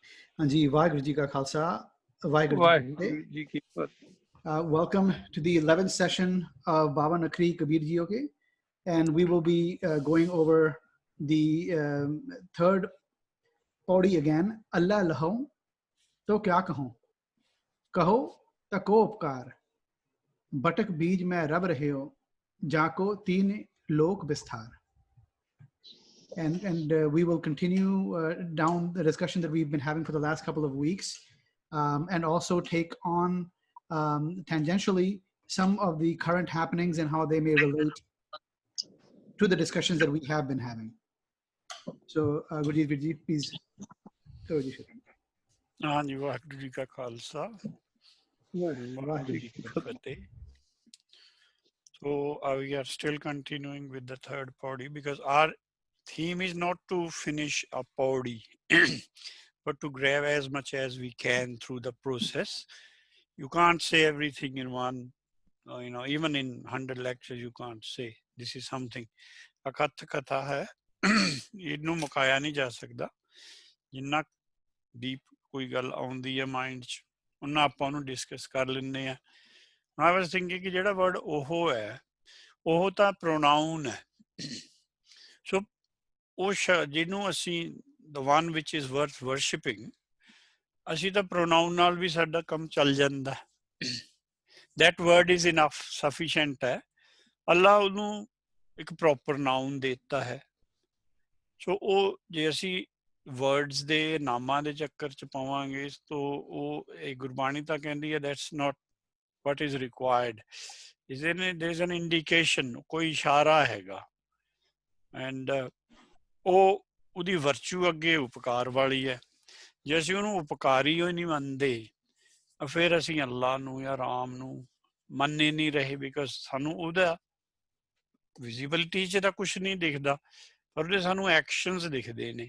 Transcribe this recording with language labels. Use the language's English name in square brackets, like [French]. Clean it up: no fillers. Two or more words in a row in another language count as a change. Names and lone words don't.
[Punjabi] ਜੀ, ਵਾਹਿਗੁਰੂ ਜੀ ਕਾ ਖ਼ਾਲਸਾ, ਵਾਹਿਗੁਰੂ ਜੀ ਕੀ ਫ਼ਤਿਹ. [English] Welcome to the 11th session of Baba Nakri Kabir Ji Ke, and we will be going over the third pauri again. [Punjabi] ਅਲਹ ਲਹਉ ਤਉ ਕਿਆ ਕਹਉ, ਕਹਉ ਤ ਕੋ ਉਪਕਾਰ, ਬਟਕ ਬੀਜ ਮਹਿ ਰਵਿ ਰਹਿਓ, ਜਾ ਕੋ ਤੀਨਿ ਲੋਕ ਬਿਸਥਾਰ. [English] And we will continue down the discussion that we've been having for the last couple of weeks, and also take on tangentially some of the current happenings and how they may relate to the discussions that we have been having. So, Gurjeet, please. [Punjabi] ਹਾਂਜੀ ਵਾਹਿਗੁਰੂ ਜੀ ਕਾ ਖਾਲਸਾ ਵਾਹਿਗੁਰੂ ਜੀ ਕੀ ਫਤਿਹ. [English] So we are still continuing with the third pauri because our theme is not to finish a pauri but to grab as much as we can through the process. You can't say everything in one, even in 100 lectures you can't say. This is something [Punjabi] ਅਕਥ ਕਥਾ ਹੈ, ਇਹਨੂੰ ਮੁਕਾਇਆ ਨਹੀਂ ਜਾ ਸਕਦਾ. ਜਿੰਨਾ ਡੀਪ ਕੋਈ ਗੱਲ ਆਉਂਦੀ ਹੈ ਮਾਈਂਡ 'ਚ ਉਹਨਾਂ ਆਪਾਂ ਉਹਨੂੰ ਡਿਸਕਸ ਕਰ ਲੈਂਦੇ ਹਾਂ. [English] I was thinking [Punjabi] ਕਿ ਜਿਹੜਾ ਵਰਡ ਉਹ ਹੈ ਉਹ ਤਾਂ ਪ੍ਰੋਨਾਊਨ ਹੈ. ਸੋ ਉਹ ਜਿਹਨੂੰ ਅਸੀਂ [English] the one which is worth worshipping, [Punjabi] ਅਸੀਂ ਤਾਂ ਪ੍ਰੋਨਾਊਨ ਨਾਲ ਵੀ ਸਾਡਾ ਕੰਮ ਚੱਲ ਜਾਂਦਾ. [English] that word is enough, sufficient ਹੈ. [Punjabi] ਅੱਲਾ ਉਹਨੂੰ ਇੱਕ [English] proper noun [Punjabi] ਦੇ ਦਿੱਤਾ ਹੈ. ਸੋ ਉਹ ਜੇ ਅਸੀਂ ਵਰਡਸ ਦੇ ਨਾਮਾਂ ਦੇ ਚੱਕਰ 'ਚ ਪਾਵਾਂਗੇ ਤਾਂ ਉਹ ਇਹ ਗੁਰਬਾਣੀ ਤਾਂ ਕਹਿੰਦੀ ਹੈ [English] that's not what is required. There is an indication, [Punjabi] ਕੋਈ ਇਸ਼ਾਰਾ ਹੈਗਾ. ਐਂਡ ਉਹ ਉਹਦੀ ਵਰਚੂ ਅੱਗੇ ਉਪਕਾਰ ਵਾਲੀ ਹੈ. ਜੇ ਅਸੀਂ ਉਹਨੂੰ ਉਪਕਾਰੀ ਹੀ ਨਹੀਂ ਮੰਨਦੇ ਫਿਰ ਅਸੀਂ ਅੱਲਾ ਨੂੰ ਜਾਂ ਰਾਮ ਨੂੰ ਮੰਨ ਹੀ ਨਹੀਂ ਰਹੇ, ਬਿਕਾਜ਼ ਸਾਨੂੰ ਉਹਦਾ ਵਿਜ਼ੀਬਿਲਿਟੀ 'ਚ ਤਾਂ ਕੁਛ ਨਹੀਂ ਦਿਖਦਾ, ਪਰ ਉਹਦੇ ਸਾਨੂੰ ਐਕਸ਼ਨਸ ਦਿਖਦੇ ਨੇ.